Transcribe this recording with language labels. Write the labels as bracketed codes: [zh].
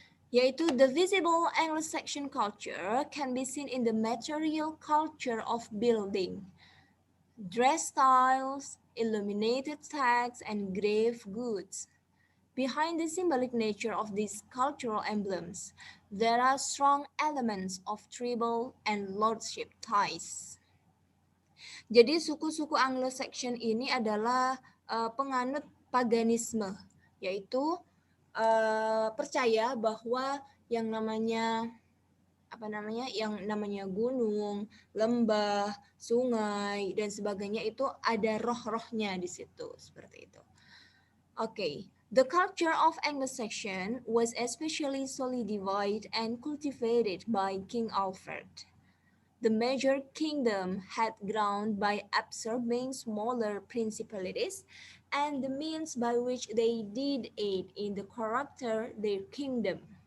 [en] Yaitu the visible Anglo-Saxon culture can be seen in the material culture of building, dress styles, illuminated texts, and grave goods. Behind the symbolic nature of these cultural emblems, there are strong elements of tribal and lordship ties. [id] Jadi suku-suku Anglo-Saxon ini adalah penganut paganisme, yaitu percaya bahwa yang namanya gunung, lembah, sungai dan sebagainya itu ada roh-rohnya di situ, seperti itu. [en] Okay. The culture of Anglo-Saxon was especially solidified and cultivated by King Alfred. The major kingdom had grown by absorbing smaller principalities, and the means by which they did aid in the character their kingdom.